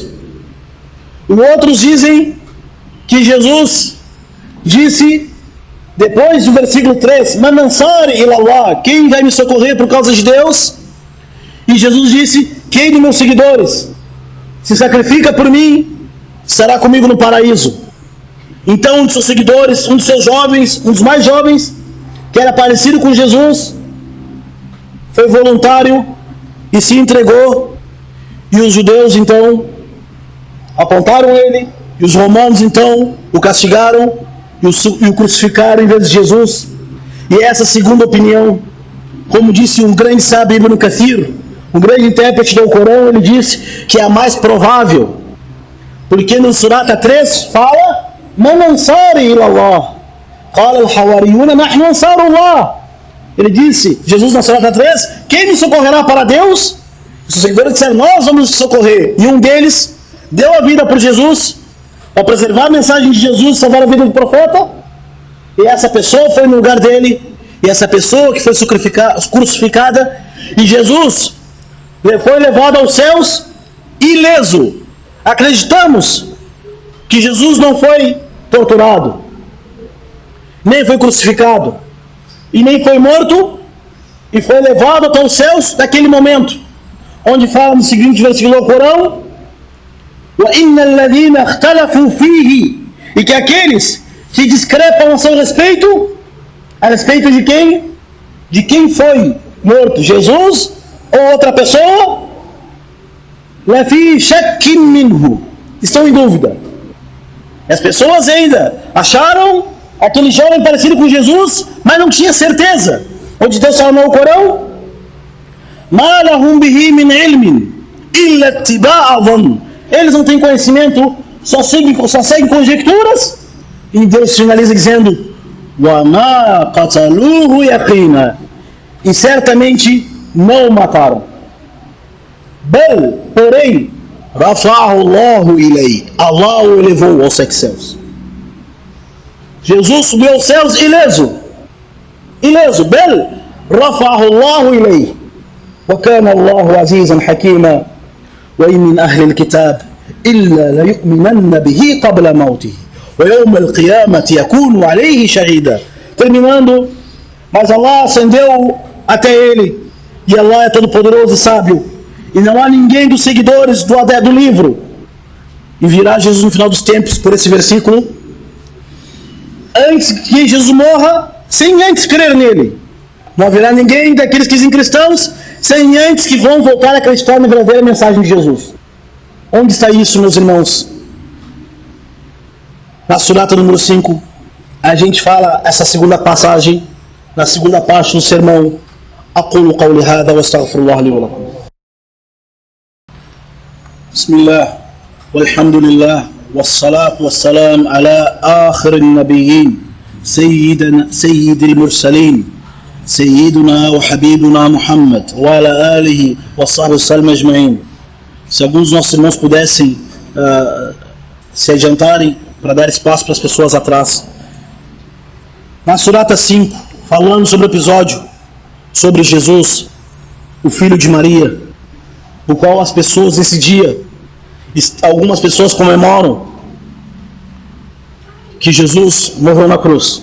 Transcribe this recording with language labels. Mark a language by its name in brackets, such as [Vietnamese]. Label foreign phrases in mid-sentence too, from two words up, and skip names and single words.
[Portuguese] Os outros dizem que Jesus disse, depois do versículo 3, [Arabic] من أنصاري إلى الله, [Portuguese] quem vai me socorrer por causa de Deus? E Jesus disse, quem de meus seguidores se sacrifica por mim, será comigo no paraíso. Então um de seus seguidores, um dos seus jovens, um dos mais jovens, que era parecido com Jesus, foi voluntário e se entregou. E os judeus então apontaram ele, e os romanos então o castigaram e o crucificaram em vez de Jesus. E essa segunda opinião, como disse um grande sábio, Ibn Kathir, um grande intérprete do Corão, ele disse que é a mais provável, porque no Surata 3 fala [Arabic] من أنصاري إلى الله قال الحواريون نحن أنصار الله. [Portuguese] Ele disse, Jesus na Surata 3, quem me socorrerá para Deus? Os seguidores disseram, nós vamos te socorrer. E um deles deu a vida por Jesus, para preservar a mensagem de Jesus, salvar a vida do profeta. E essa pessoa foi no lugar dele, e essa pessoa que foi crucificada, e Jesus foi levado aos céus ileso. Acreditamos que Jesus não foi torturado, nem foi crucificado, e nem foi morto, e foi levado até os céus naquele momento, onde fala no seguinte versículo do Corão, [Arabic] وَإِنَّ الَّذِينَ اخْتَلَفُوا فِيهِ, [Portuguese] e que aqueles que discrepam a seu respeito, a respeito de quem? De quem foi morto, Jesus ou outra pessoa? [Arabic] لَفِي شَكٍّ مِّنْهُ, [Portuguese] estão em dúvida. As pessoas ainda acharam aquele jovem parecido com Jesus, mas não tinha certeza. Onde Deus falou no Corão, [Arabic] مَا لَهُمْ بِهِ مِنْ عِلْمٍ إِلَّا اتِّبَاعَ ظَنٍّ, [Portuguese] eles não têm conhecimento, só seguem conjecturas. E Deus finaliza dizendo [Arabic] وَمَا قَتَلُوهُ يَقِينًا, [Portuguese] e certamente não o mataram. Bel, porém, [Arabic] رَفَعَهُ اللَّهُ إِلَيْهِ, [Portuguese] Allah o elevou aos 7 céus. Jesus subiu aos céus ileso. Bel, [Arabic] رَفَعَهُ اللَّهُ إِلَيْهِ وَكَانَ اللَّهُ عَزِيزًا حَكِيمًا وَإِنْ مِنْ أَهْلِ الْكِتَابِ إِلَّا لَيُؤْمِنَنَّ بِهِ قَبْلَ مَوْتِهِ وَيَوْمَ الْقِيَامَةِ يَكُونُ عَلَيْهِ شَهِيدًا. [Portuguese] Terminando, mas Allah ascendeu até ele, e Allah é todo poderoso e sábio, e não há ninguém dos seguidores do livro e virá Jesus no final dos tempos, por esse versículo, antes que Jesus morra, sem antes crer nele. Não haverá ninguém daqueles que dizem cristãos, sem antes que vão voltar a acreditar na verdadeira mensagem de Jesus. Onde está isso, meus irmãos? Na surata número 5, a gente fala essa segunda passagem, na segunda parte do sermão. [Arabic] أقول قولي هذا واستغفر الله لي ولكم. بسم الله والحمد لله والصلاة والسلام على آخر النبيين سيد المرسلين سيدنا وحبيبنا محمد وعلى آله وصحبه وسلم أجمعين. [Portuguese] Se alguns dos nossos irmãos pudessem se adiantarem para dar espaço para as pessoas atrás. Na surata 5, falando sobre o episódio sobre Jesus, o filho de Maria, o qual as pessoas nesse dia, algumas pessoas comemoram que Jesus morreu na cruz.